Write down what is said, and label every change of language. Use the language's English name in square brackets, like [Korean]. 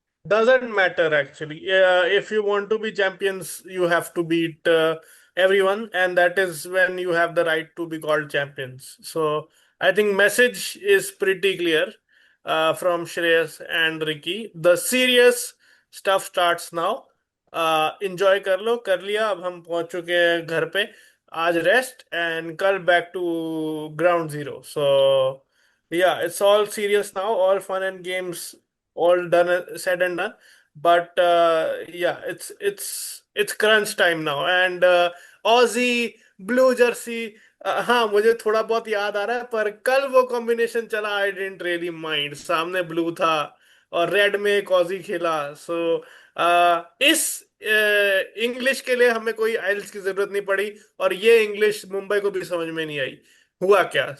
[English] Doesn't matter actually. If you want to be champions, you have to beat everyone, and that is when you have the right to be called champions. So I think message is pretty clear from Shreyas and Ricky. The serious stuff starts now. [Hindi] Enjoy कर लिया, अब हम पहुंच चुके हैं घर पे। आज रेस्ट एंड कल [English] Back to ground zero. So yeah, it's all serious now, all fun and games, all done, said and done. But yeah, it's crunch time now, and Aussie blue jersey. [Hindi] हाँ, मुझे थोड़ा बहुत याद आ रहा है, पर कल वो कॉम्बिनेशन चला, [English] I didn't really mind. [Hindi] सामने ब्लू था और रेड में एक ऑजी खेला। सो इस इंग्लिश के लिए हमें कोई आइल्स की जरूरत नहीं पड़ी, और ये इंग्लिश मुंबई को भी समझ में नहीं आई हुआ क्या।